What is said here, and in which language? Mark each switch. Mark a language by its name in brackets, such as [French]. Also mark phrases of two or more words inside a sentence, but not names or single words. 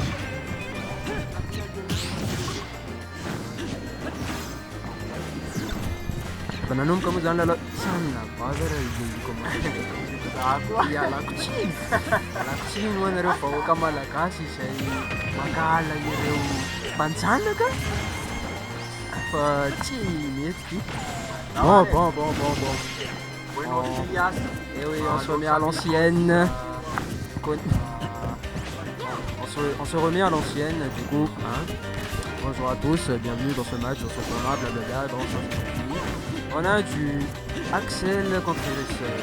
[Malagasy] Efa nanomboka moa zany aloha sanina bava raha izy koa ialako tsiny. Ialako tsiny moa nareo vahoaka malagasy izay mangala ireo mpanjanaka fa tsy mety. [French] Bon. Et oui, on se remet à l'ancienne. On se remet à l'ancienne, du coup. Hein. Bonjour à tous, bienvenue dans ce match, dans ce format, blablabla. Bon, ça c'est fini. On a du Axel contre Iris.